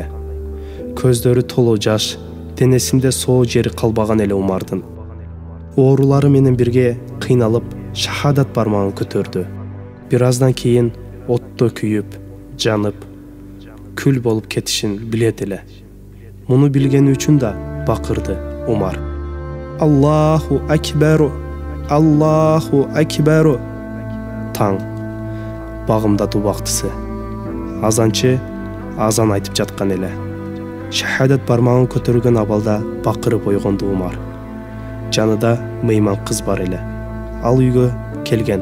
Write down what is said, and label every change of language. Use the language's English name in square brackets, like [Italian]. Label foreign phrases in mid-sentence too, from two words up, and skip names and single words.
[Kyrgyz] Көздөрү толо жаш, денесинде соо жери калбаган эле Умардын. Оорулары менен бирге кыйналып шахадат бармагын көтөрдү. Бир аздан кийин отто күйүп, жанып, күл болуп кетишин билет эле. Муну билгени үчүн да бакырды Умар. [Arabic] الله أكبر، الله أكبر. [Kyrgyz] Таң багымдат убактысы. Азанчы азан айтып жаткан эле. Шахадат бармагын көтөргөн абалда бакырып ойгонду Умар. Жанында мыйман кыз бар эле. Ал үйгө келген.